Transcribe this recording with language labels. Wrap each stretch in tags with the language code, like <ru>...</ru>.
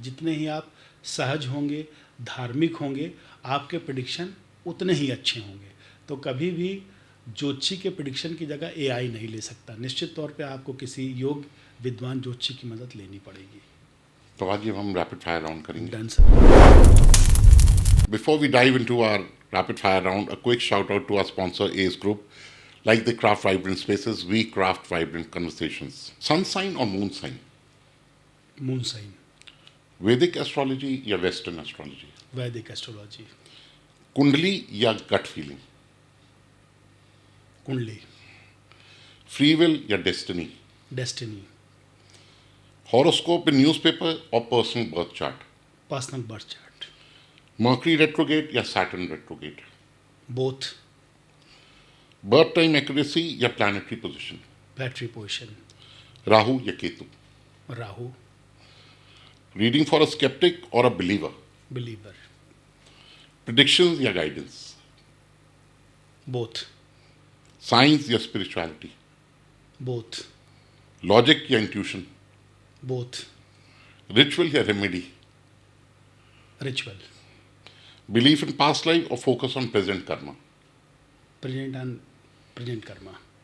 <hi>जितने ही आप सहज होंगे, धार्मिक होंगे, आपके प्रिडिक्शन उतने ही अच्छे होंगे। तो कभी भी ज्योतिषी के प्रिडिक्शन की जगह एआई नहीं ले सकता। निश्चित तौर पे आपको किसी योग विद्वान ज्योतिषी की मदद लेनी पड़ेगी। तो आज हम</hi> <en>rapid fire round</en> <hi>करेंगे।</hi> <en>Done sir. Before we dive into our rapid fire round, a quick shout out to our sponsor Ace Group. Like they craft vibrant spaces, we craft vibrant conversations. Sun sign or moon sign? Moon sign. Vedic astrology</en> <hi>या</hi> <en>Western astrology? Vedic astrology.</en> <hi>कुंडली या</hi> <en>gut feeling?</en> <hi>कुंडली।</hi> <en>Free will</en> <hi>या</hi> <en>destiny? Destiny. Horoscope in newspaper or personal birth chart? Personal birth chart. Mercury retrograde</en> <hi>या</hi> <en>Saturn retrograde? Both. Birth time accuracy</en> <hi>या</hi> <en>planetary position? Battery position.</en> <hi>Rahu या Ketu? Rahu.</hi> <en>Reading for a skeptic or a believer? Believer. Predictions</en> <hi>या</hi> <en>guidance? Both. Science</en> <hi>या</hi> <en>spirituality? Both. Logic</en> <hi>या</hi> <en>intuition? Both. Ritual</en> <hi>या</hi> <en>remedy? Ritual. Belief in past life or focus on present karma? Present and present karma.</en>